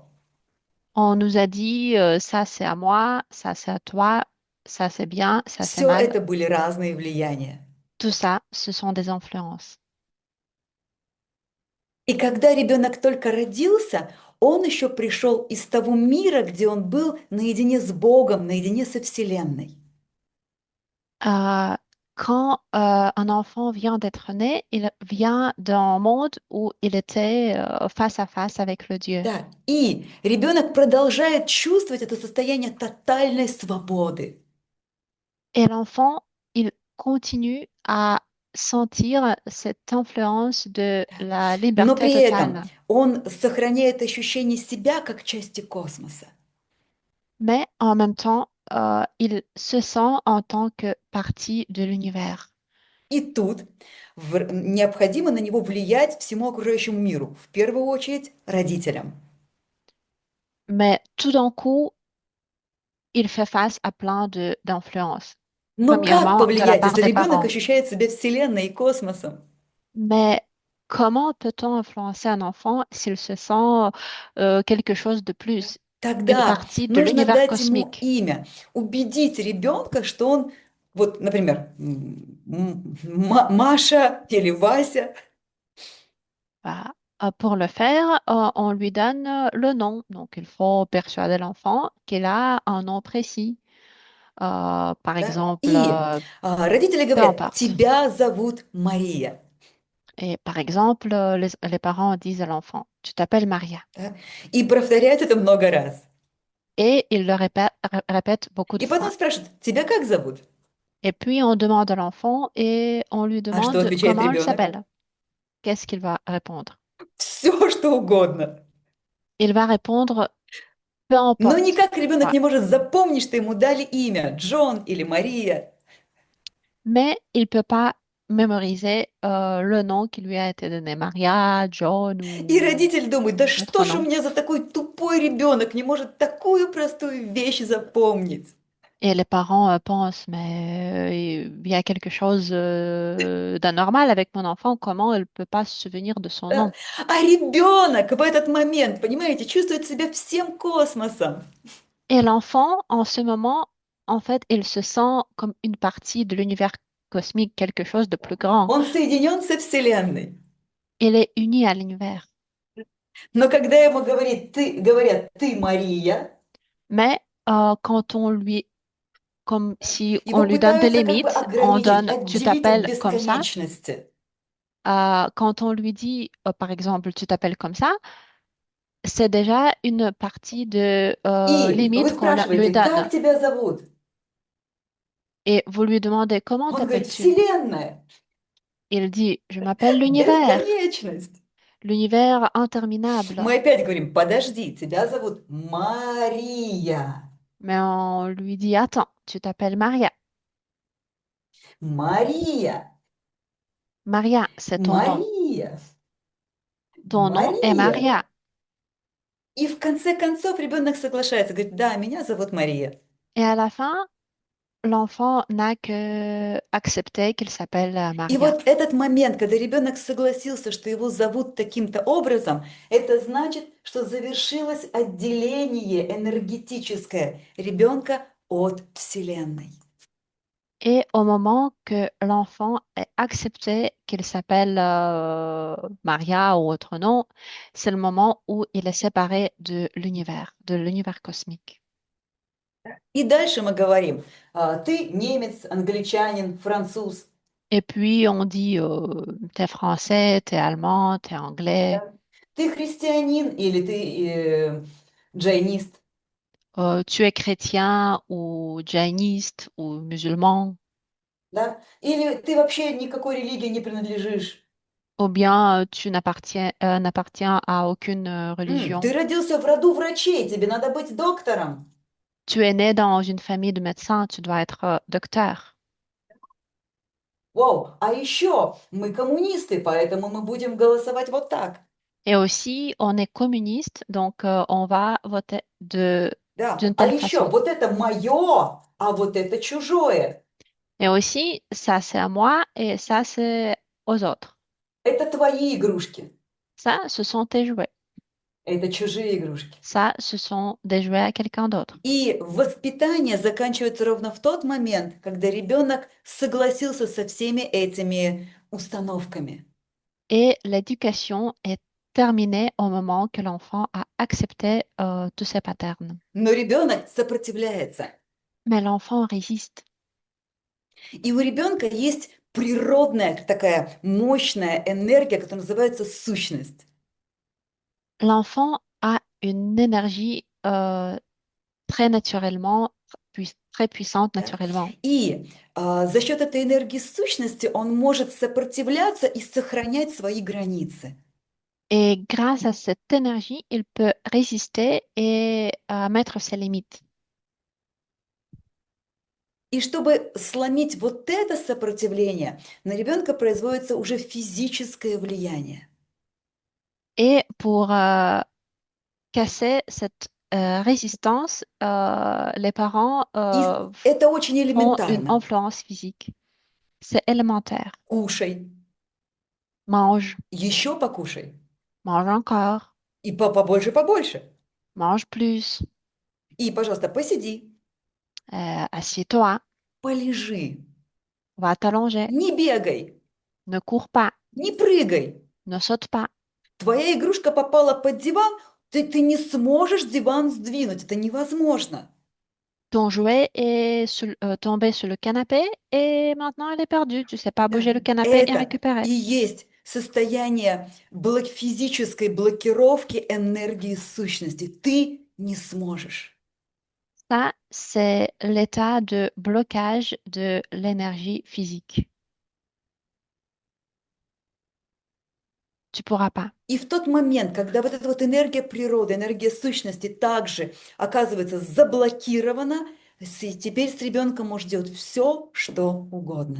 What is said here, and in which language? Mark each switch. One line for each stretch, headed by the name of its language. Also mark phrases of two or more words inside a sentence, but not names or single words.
French: On nous a dit ça c'est à moi, ça c'est à toi, ça c'est bien, ça c'est
Russian: Все
French: mal.
Russian: это были разные влияния.
French: Tout ça, ce sont des influences.
Russian: И когда ребенок только родился, он еще пришел из того мира, где он был наедине с Богом, наедине со Вселенной.
French: Euh, quand un enfant vient d'être né, il vient d'un monde où il était face à face avec le Dieu.
Russian: Да. И ребенок продолжает чувствовать это состояние тотальной свободы.
French: Et l'enfant, il continue à sentir cette influence de
Russian: Да.
French: la
Russian: Но
French: liberté
Russian: при этом
French: totale.
Russian: он сохраняет ощущение себя как части космоса.
French: Mais en même temps, il se sent en tant que partie de l'univers.
Russian: И тут необходимо на него влиять всему окружающему миру, в первую очередь родителям.
French: Mais tout d'un coup, il fait face à plein d'influences.
Russian: Но как
French: Premièrement, de la
Russian: повлиять,
French: part
Russian: если
French: des
Russian: ребенок
French: parents.
Russian: ощущает себя Вселенной и космосом?
French: Mais comment peut-on influencer un enfant s'il se sent quelque chose de plus, une
Russian: Тогда
French: partie de
Russian: нужно
French: l'univers
Russian: дать ему
French: cosmique?
Russian: имя, убедить ребенка, что он, вот, например, Маша или Вася.
French: Bah, pour le faire, on lui donne le nom. Donc, il faut persuader l'enfant qu'il a un nom précis. Par
Russian: Да?
French: exemple,
Russian: И родители
French: peu
Russian: говорят,
French: importe.
Russian: тебя зовут Мария.
French: Et par exemple, les parents disent à l'enfant, tu t'appelles Maria.
Russian: Да? И повторяют это много раз.
French: Et il le répète beaucoup de
Russian: И потом
French: fois.
Russian: спрашивают, тебя как зовут?
French: Et puis, on demande à l'enfant et on lui
Russian: А что
French: demande
Russian: отвечает
French: comment il
Russian: ребенок?
French: s'appelle. Qu'est-ce qu'il va répondre?
Russian: Все, что угодно.
French: Il va répondre, peu
Russian: Но
French: importe
Russian: никак ребенок
French: quoi.
Russian: не может запомнить, что ему дали имя Джон или Мария.
French: Mais il peut pas mémoriser le nom qui lui a été donné, Maria, John
Russian: И
French: ou
Russian: родитель думает, да
French: autre
Russian: что ж у
French: nom.
Russian: меня за такой тупой ребенок не может такую простую вещь запомнить?
French: Et les parents pensent, mais il y a quelque chose d'anormal avec mon enfant, comment il peut pas se souvenir de son
Russian: Да?
French: nom?
Russian: А ребенок в этот момент, понимаете, чувствует себя всем космосом.
French: Et l'enfant, en ce moment, en fait, il se sent comme une partie de l'univers cosmique, quelque chose de plus grand.
Russian: Он соединен со Вселенной.
French: Il est uni à l'univers.
Russian: Но когда ему говорят, ты Мария,
French: Mais quand on lui, comme si on
Russian: его
French: lui donne des
Russian: пытаются как бы
French: limites, on
Russian: ограничить,
French: donne, tu
Russian: отделить от
French: t'appelles comme ça.
Russian: бесконечности.
French: Quand on lui dit, par exemple, tu t'appelles comme ça, c'est déjà une partie de
Russian: И вы
French: limite lui
Russian: спрашиваете,
French: donne.
Russian: как тебя зовут?
French: Et vous lui demandez, comment
Russian: Он говорит,
French: t'appelles-tu?
Russian: Вселенная,
French: Il dit, je m'appelle l'univers.
Russian: бесконечность.
French: l'univers interminable.
Russian: Мы опять говорим, подожди, тебя зовут Мария.
French: Mais on lui dit, attends, tu t'appelles Maria.
Russian: Мария.
French: Maria, c'est ton nom.
Russian: Мария.
French: Ton nom est
Russian: Мария.
French: Maria.
Russian: И в конце концов ребенок соглашается, говорит, да, меня зовут Мария.
French: Et à la fin, l'enfant n'a que accepté qu'il s'appelle
Russian: И
French: Maria.
Russian: вот этот момент, когда ребенок согласился, что его зовут таким-то образом, это значит, что завершилось отделение энергетическое ребенка от Вселенной.
French: Et au moment que l'enfant est accepté qu'il s'appelle Maria ou autre nom, c'est le moment où il est séparé de l'univers cosmique.
Russian: И дальше мы говорим, ты немец, англичанин, француз,
French: Et puis on dit, t'es français, t'es allemand, t'es anglais,
Russian: да? Ты христианин или ты джайнист,
French: tu es chrétien ou jainiste ou musulman,
Russian: да? Или ты вообще никакой религии не принадлежишь.
French: ou bien n'appartiens à aucune religion.
Russian: Ты родился в роду врачей, тебе надо быть доктором.
French: Tu es né dans une famille de médecins, tu dois être docteur.
Russian: Вау, а еще мы коммунисты, поэтому мы будем голосовать вот так.
French: Et aussi, on est communiste, donc on va voter
Russian: Да,
French: d'une
Russian: а
French: telle
Russian: еще
French: façon.
Russian: вот это мое, а вот это чужое.
French: Et aussi, ça c'est à moi et ça c'est aux autres.
Russian: Это твои игрушки,
French: Ça, ce sont tes jouets.
Russian: это чужие игрушки.
French: Ça, ce sont des jouets à quelqu'un d'autre.
Russian: И воспитание заканчивается ровно в тот момент, когда ребенок согласился со всеми этими установками.
French: Et l'éducation est terminée au moment que l'enfant a accepté tous ces patterns.
Russian: Но ребенок сопротивляется.
French: Mais l'enfant résiste.
Russian: И у ребенка есть природная такая мощная энергия, которая называется сущность.
French: L'enfant a une énergie très naturellement, très puissante
Russian: Да?
French: naturellement.
Russian: И за счет этой энергии сущности он может сопротивляться и сохранять свои границы.
French: Et grâce à cette énergie, il peut résister et mettre ses limites.
Russian: И чтобы сломить вот это сопротивление, на ребенка производится уже физическое влияние.
French: Et pour casser cette résistance, les parents
Russian: И это очень
French: font une
Russian: элементарно.
French: influence physique. C'est élémentaire.
Russian: Кушай,
French: Mange,
Russian: еще покушай,
French: mange encore,
Russian: и побольше, побольше.
French: mange plus,
Russian: И, пожалуйста, посиди,
French: assieds-toi,
Russian: полежи,
French: va t'allonger,
Russian: не бегай,
French: ne cours pas,
Russian: не прыгай.
French: ne saute pas.
Russian: Твоя игрушка попала под диван, ты не сможешь диван сдвинуть, это невозможно.
French: Ton jouet est tombé sur le canapé et maintenant il est perdu. Tu sais pas
Russian: Да,
French: bouger le canapé et
Russian: это
French: récupérer.
Russian: и есть состояние физической блокировки энергии сущности. Ты не сможешь.
French: Ça, c'est l'état de blocage de l'énergie physique. Tu pourras pas.
Russian: И в тот момент, когда вот эта вот энергия природы, энергия сущности также оказывается заблокирована, теперь с ребенком может делать все, что угодно.